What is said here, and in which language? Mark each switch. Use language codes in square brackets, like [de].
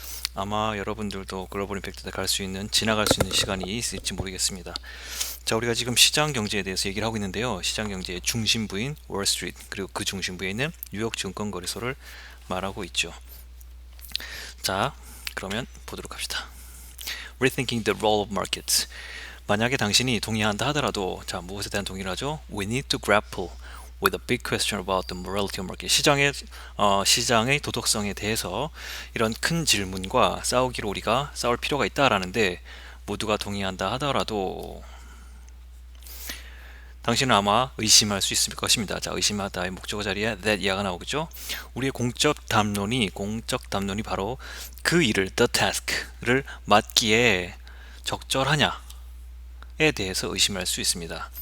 [ko] 아마 여러분들도 글로벌 임팩트 때 갈 수 있는, 지나갈 수 있는 시간이 있을지 모르겠습니다. 자, 우리가 지금 시장 경제에 대해서 얘기를 하고 있는데요. 시장 경제의 중심부인 월스트리트, 그리고 그 중심부에 있는 뉴욕 증권거래소를 말하고 있죠. 자, 그러면 보도록 합시다. [en] Rethinking the role of markets. [ko] 만약에 당신이 동의한다 하더라도, 자, 무엇에 대한 동의를 하죠? [en] We need to grapple with a big question about the morality of market. [ko] 시장의 도덕성에 대해서 이런 큰 질문과 우리가 싸울 필요가 있다라는데, 모두가 동의한다 하더라도 당신은 아마 의심할 수 있을 것입니다. 자, 의심하다의 목적어 자리에 that 이하가 나오겠죠. 우리의 공적 담론이 바로 그 일을, the task를 맡기에 적절하냐에 대해서 의심할 수 있습니다.